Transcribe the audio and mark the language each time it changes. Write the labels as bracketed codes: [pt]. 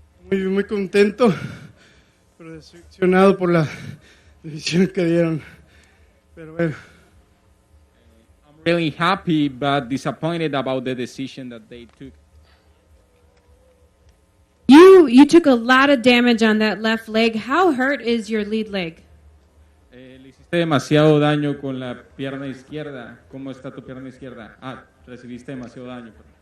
[es] Muy contento, pero decepcionado por la decisión que dieron. Pero bueno. [en] I'm really happy but disappointed about the decision that they took. You took a lot of damage on that left leg. How hurt is your lead leg? [es] Le hiciste demasiado daño con la pierna izquierda. ¿Cómo está tu pierna izquierda? Recibiste demasiado daño.